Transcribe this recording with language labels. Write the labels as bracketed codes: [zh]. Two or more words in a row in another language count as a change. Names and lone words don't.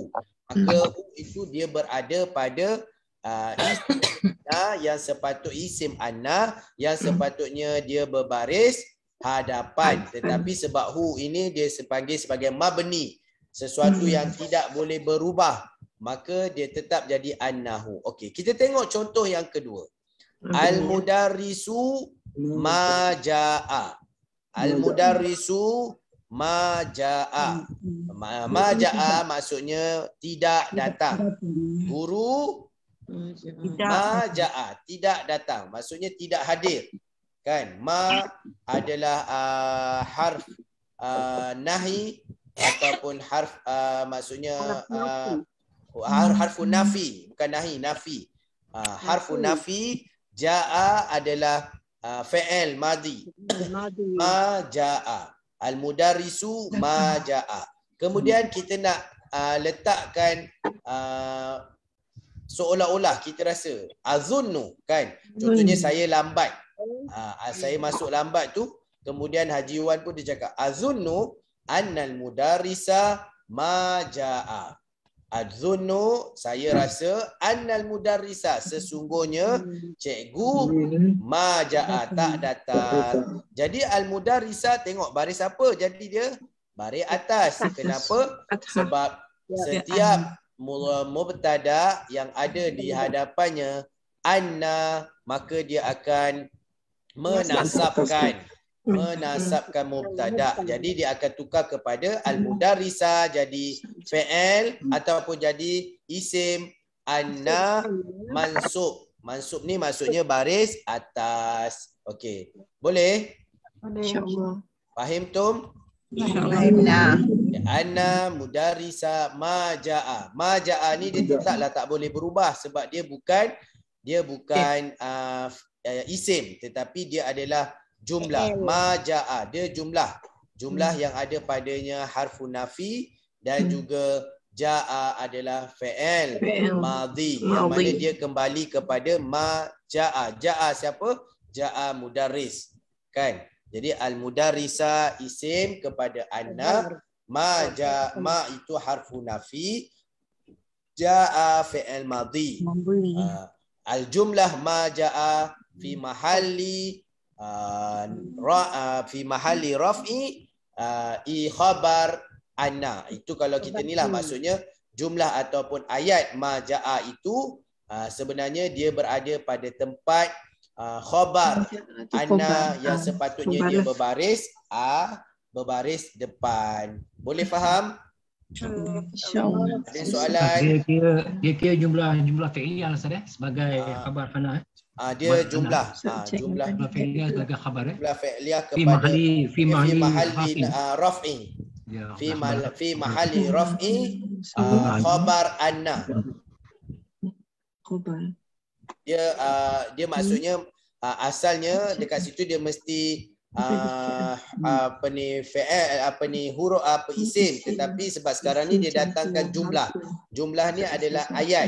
[ms] Maka hu itu dia berada pada isim anna yang isim anna yang sepatutnya dia berbaris hadapan, tetapi sebab hu ini dia dipanggil sebagai mabni, sesuatu yang tidak boleh berubah, maka dia tetap jadi annahu. Okey, kita tengok contoh yang kedua. [ar] المدرس ما جاء. المدرس ما جاء. [ms] Majaa maksudnya tidak datang. Guru majaa, tidak datang, maksudnya tidak hadir. Kan? Ma adalah harf nahi ataupun harf maksudnya [ar] حرف نفي, [ms] bukan nahi, nafi. [ar] حرف نفي. [ms] Jaa adalah [ar] فعل ماضي. ما جاء. المدرس ما جاء. [ms] Kemudian kita nak letakkan seolah-olah kita rasa azunnu kan. Contohnya saya lambat. Saya masuk lambat tu, kemudian Haji Wan pun dia cakap [ar] أظن أن المدرس ما جاء. [ms] Azunnu, saya rasa, [ar] أن المدرس, [ms] sesungguhnya cikgu [ar] ما جاء, [ms] tak datang. Jadi [ar] المدرس [ms] tengok baris apa? Jadi dia baris atas. Kenapa? Sebab setiap mubtada yang ada di hadapannya anna, maka dia akan menasabkan mubtada. Jadi dia akan tukar kepada al-mudarrisa jadi fi'il ataupun jadi isim. [ar] أن منصوب. [ms] Mansub ni maksudnya baris atas. Okey. Boleh? InsyaAllah. [ar] فهمتم? فهمنا. أن المدرس ما جاء. ما جاء [ms] ni dia tetaplah tak boleh berubah sebab dia bukan isim, tetapi dia adalah jumlah. [ar] ما جاء, [ms] dia jumlah yang ada padanya [ar] حرف نفي [ms] dan juga jaa adalah [ar] فعل ماضي [ms] yang mana dia kembali kepada [ar] ما جاء. [ms] Jaa siapa? Jaa mudarris kan. Jadi [ar] المدرس [ms] isim kepada anna, ma itu [ar] حرف نفي, جاء فعل ماضي. الجملة ما جاء في محل رفع خبر أن. [ms] Itu kalau kita ni lah maksudnya jumlah ataupun ayat [ar] ما جاء [ms] itu sebenarnya dia berada pada tempat [ar] خبر أن [ms] yang sepatutnya dia berbaris depan. Boleh faham? InsyaAllah. Ada soalan? Dia kira [ar] جملة فعلية [ms] sebagai [ar] خبر أن. [ms] Dia jumlah fi'liyah sebagai khabar [ar] جملة فعلية [ms] fi kepada mahalli raf'i. [ar] في محل رفع خبر أن. [ms] Dia maksudnya asalnya dekat situ dia mesti huruf isim, tetapi sebab sekarang ni dia datangkan jumlah. Jumlah ni adalah ayat.